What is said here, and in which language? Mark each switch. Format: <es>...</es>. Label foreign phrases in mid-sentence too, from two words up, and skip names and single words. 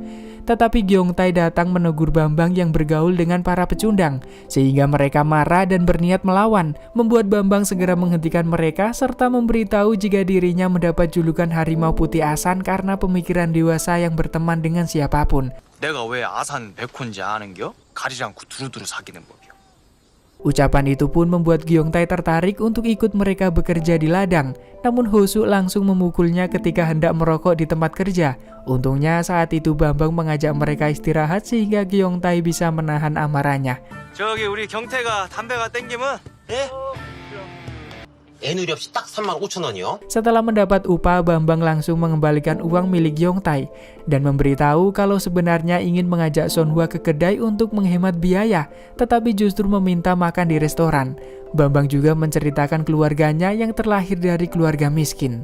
<id>Tetapi Gyeongtae datang menegur Bambang yang bergaul dengan para pecundang, sehingga mereka marah dan berniat melawan, membuat Bambang segera menghentikan mereka serta memberitahu jika dirinya mendapat julukan harimau putih asan karena pemikiran dewasa yang berteman dengan siapapun.</id> <ko>내가 왜 아산 백호인지 아는겨? 가리지 않고 두루두루 사귀는 법이요.</ko> <id>Ucapan itu pun membuat Gyeongtae tertarik untuk ikut mereka bekerja di ladang. Namun Hosu langsung memukulnya ketika hendak merokok di tempat kerja. Untungnya saat itu Bambang mengajak mereka istirahat sehingga Gyeongtae bisa menahan amarahnya.</id> <ko>저기 우리 경태가 담배가 땡기면 예? 애누리 없이 딱 35,000원이요?</ko> <id>Setelah mendapat upah, Bambang langsung mengembalikan uang milik Gyeongtae dan memberitahu kalau sebenarnya ingin mengajak Sonhwa ke kedai untuk menghemat biaya, tetapi justru meminta makan di restoran. Bambang juga menceritakan keluarganya yang terlahir dari keluarga miskin.</id>